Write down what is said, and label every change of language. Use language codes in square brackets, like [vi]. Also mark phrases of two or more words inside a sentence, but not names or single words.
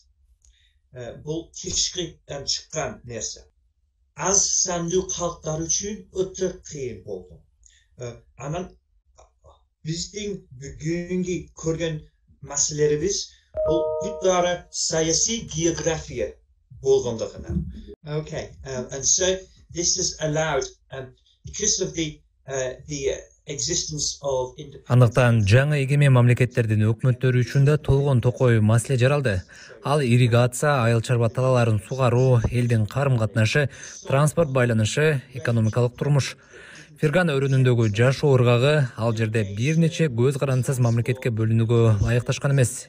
[ky] Бул тышкыдан чыккан нерсе. Аз сандуу калктар үчүн өтө кыйын болду. Анан биздин бүгүнкү көргөн маселелерибиз бул бүт саясий география болгондугунан. [en] Okay, and so this has allowed, because of the existence of [ky] Андыктан жаңы эгемен мамлекеттердин өкмөттөрү үчүн да толгон токой маселе жаралды. Ал ирригация, айыл чарба талааларын сугаруу, элдин карым-катнашы, транспорт байланышы, экономикалык турмуш. Фергана өрүнүндөгү жашоо ыргагы ал жерде бир нече көз карандысыз мамлекетке бөлүнүүгө ылайыкташкан эмес.